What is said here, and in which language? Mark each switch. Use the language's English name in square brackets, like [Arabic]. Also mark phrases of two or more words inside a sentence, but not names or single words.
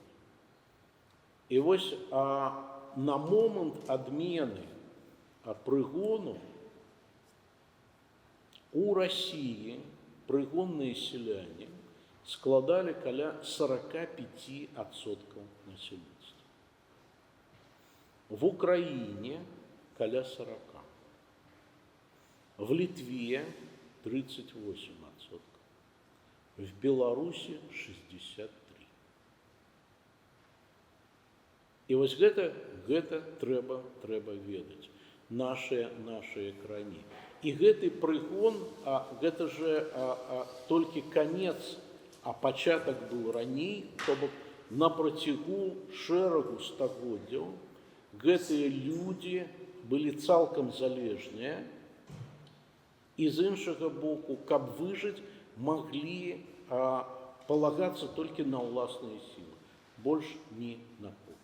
[Belarusian] І вось на момант адмены прыгону у Расіі прыгонныя селяне складалі каля 45% насельніцтва. [Russian] В Украине каля 40%. В Литве 38%. В Беларуси 63%. [Belarusian] І вось гэта трэба ведаць. Нашыя краіны. І гэты прыгон, гэта же толькі канец, а пачатак быў раней, то бок на працягу шэрагу стагоддзяў гэтыя людзі былі цалкам залежныя і з іншага боку, каб выжыць, маглі палагацца толькі на ўласныя сілы, больш ні на кого.